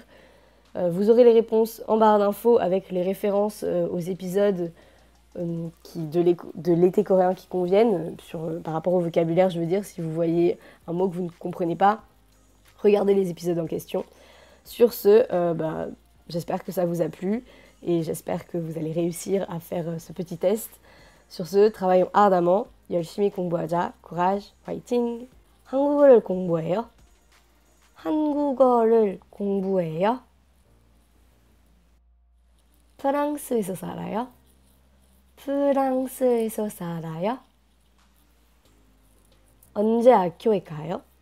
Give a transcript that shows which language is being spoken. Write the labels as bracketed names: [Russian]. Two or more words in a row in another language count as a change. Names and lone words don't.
[French] Vous aurez les réponses en barre d'infos avec les références aux épisodes de l'été coréen qui conviennent, par rapport au vocabulaire, je veux dire, si vous voyez un mot que vous ne comprenez pas, regardez les épisodes en question. Sur ce, j'espère que ça vous a plu et j'espère que vous allez réussir à faire ce petit test. Sur ce, travaillons ardemment. [Korean] 열심히 공부하자. [French] Courage, fighting. [Korean] 한국어를 공부해요. 한국어를 공부해요. 프랑스에서 살아요. 프랑스에서 살아요. 언제 학교에 가요?